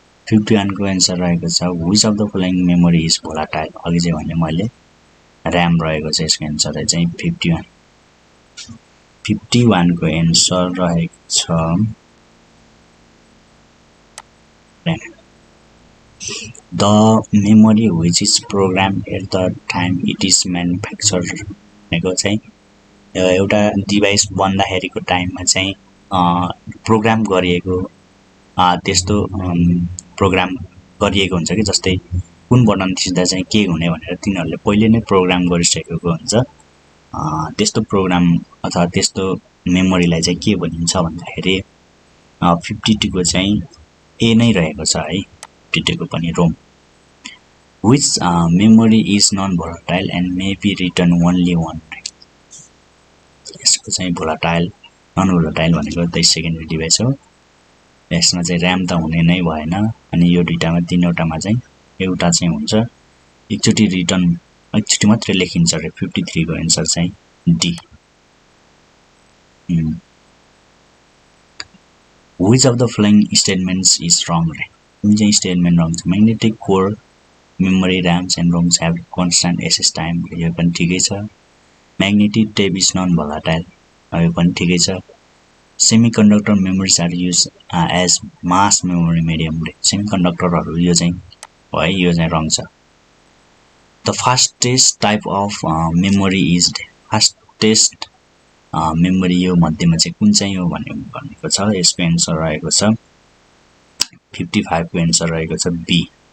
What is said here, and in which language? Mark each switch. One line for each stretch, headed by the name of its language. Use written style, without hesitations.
Nepali: 51 को एन्सर रहेको छ
English: which of the following memory is volatile।
Nepali: अघि चाहिँ भने मैले र्याम रहेको छ, यसको एन्सर चाहिँ 51। 51 को एन्सर रहेको छ
English: the memory which is programmed at the time it is manufactured
Nepali: भनेको चाहिँ एउटा डिभाइस बन्दाखेरिको टाइममा चाहिँ प्रोग्राम गरिएको त्यस्तो प्रोग्राम गरिएको हुन्छ कि जस्तै कुन बटन थिच्दा चाहिँ के हुने भनेर तिनीहरूले पहिले नै प्रोग्राम गरिसकेको हुन्छ। त्यस्तो प्रोग्राम अथवा त्यस्तो मेमोरीलाई चाहिँ के भनिन्छ भन्दाखेरि 52 को चाहिँ ए नै रहेको छ है, 52 को पनि Rome.
English: Which memory is non-volatile and may be written only one time.
Nepali: यसको चाहिँ volatile, non-volatile भनेको त सेकेन्डरी डिभाइस हो। यसमा चाहिँ र्याम त हुने नै भएन, अनि यो दुईटामा तीनवटामा चाहिँ एउटा चाहिँ हुन्छ। एकचोटि रिटर्न एकचोटि मात्रै लेखिन्छ रे। 53 को एन्सर चाहिँ D.
English: Which of the following statements is wrong रे?
Nepali: कुन चाहिँ स्टेटमेन्ट रङ छ?
English: Magnetic core memory RAMs and ROMs have constant access time.
Nepali: यो पनि ठिकै छ।
English: Magnetic tape is non-volatile.
Nepali: यो पनि ठिकै छ।
English: Semiconductor memories are used as mass memory medium.
Nepali: सेमिकन्डक्टरहरू यो चाहिँ है, यो चाहिँ रङ छ।
English: The fastest type of memory is fastest memory
Nepali: यो मध्येमा चाहिँ कुन चाहिँ हो भनेको छ। यसको एन्सर रहेको छ 55 को एन्सर रहेको छ बी।